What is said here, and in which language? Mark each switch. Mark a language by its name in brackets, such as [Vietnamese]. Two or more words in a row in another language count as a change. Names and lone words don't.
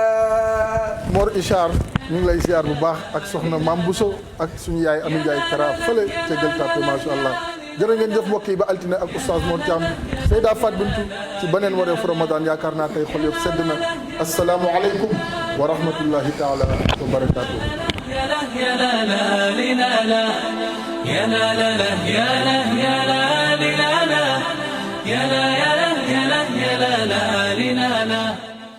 [Wolof] Mor Ishar ñu ngi lay ziar bu baax ak soxna Mam Bousso ak suñu yaay Ami Ndiaye Kara fële ca Gueule Tapée [Arabic] ما شاء الله [Wolof] jërë ngeen jëf mbokk yi ba altine ak oustaz Mor Thiam Seyda Fat Bintou ci beneen wareefu Ramadan yaakaar naa tey xol yëpp sedd na [Arabic] السلام عليكم ورحمة الله تعالى وبركاته. يا لا يا لا لا لا لا يا لا لا لا يا لا يا لا لا لا يا لا يا لا يا لا يا لا لا لا